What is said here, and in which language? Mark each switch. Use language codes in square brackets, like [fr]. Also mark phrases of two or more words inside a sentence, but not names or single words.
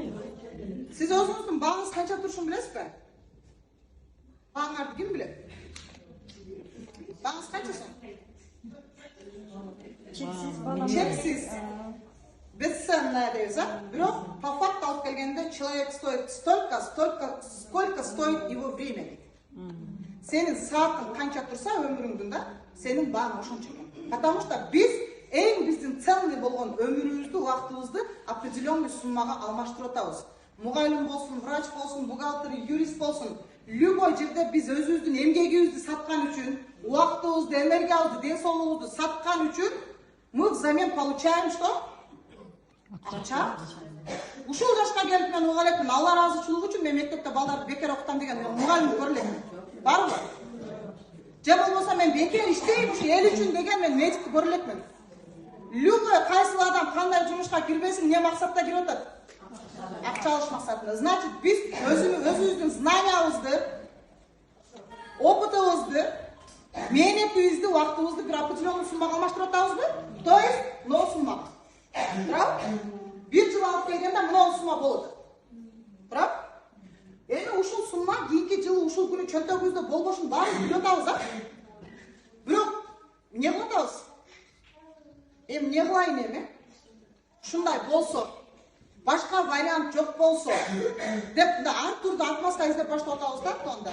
[ky] Сиз өзүңүздүн багыңыз канча турушун билесизби? Багыңарды ким билет? Багыңыз канча сом? Чексиз. Бесценная дейбиз, а? [ru] Бирок по факту [ky] алып келгенде [ru] человек стоит столько, сколько стоит его время. [ky] Сенин саатың канча турса өмүрүңдүн да, сенин багың ошончо экен. [ru] Потому что [ky] биздин ценный болгон өмүрүбүздү, убактыбызды определенный суммага алмаштырып атабыз. Мугалим болсун, врач болсун, бухгалтер, юрист болсун, любой жерде биз өзүбүздүн эмгегибизди саткан үчүн, убактыбызды, энергиябызды, ден соолугубузду саткан үчүн [ru] мы взамен получаем что? [ky] Акча. Ушул жашка келип мен угалекмин, Алла ыраазычылыгы үчүн мен мектепте балдарды бекер окутам деген мугалим көрүлөт. Барбы? же болбосо мен бекер иштейм ушу эл үчүн деген мен медикти көрө элекмин. Любой кайсыл адам кандай жумушка кирбесин, эмне максатта кирип атат? Акча алыш максатында. Значит, биз өзүбүздүн знаниябызды, опытыбызды, мээнетибизди, убактыбызды бир определенный суммага алмаштырып атабызбы? [ru] То есть 0 сумма. Правда? [ky] Bir жыл алып келгенде 0 сумма болот. [ru] Правда? [ky] Эми ушул сумма кийинки жылы ушул күнү чөнтөгүбүздө болбошун баарын билип атабыз, а? Бирок эмне кылып атабыз? Эми эмне кылайын эми? Ушундай болсо, башка вариант жок болсо, деп ар турда отмазка издеп баштап атабыз да анда.